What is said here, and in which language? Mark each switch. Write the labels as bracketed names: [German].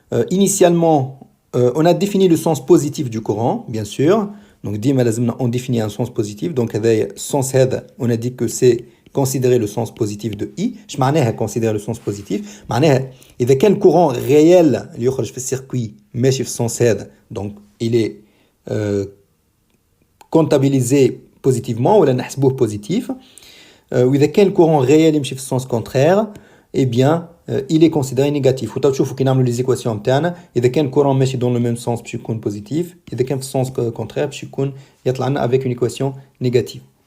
[French] Initialement on a défini le sens positif du courant, bien sûr. Donc on définit un sens positif. Donc sens head, on a dit que c'est considérer le sens positif de I. Je [Arabic] معناها [French] considérer le sens positif. [Arabic] معناها إذا كان [French] courant réel [Arabic] اللي يخرج في السيركوي ماشي في sens head, donc [French] il est comptabilisé positivement [Arabic] ولا نحسبوه positif. وإذا كان الكورون réel يمشي في السونس كونترير, [French] eh bien il est considéré négatif. [Arabic] وتشوفوا كي نعملوا لي زيكواسيون نتاعنا, إذا كان الكورون ماشي [French] dans le même sens [Arabic] باش يكون بوزيتيف, إذا كان في السونس كونترير باش يكون يطلع لنا [French] avec une équation négative.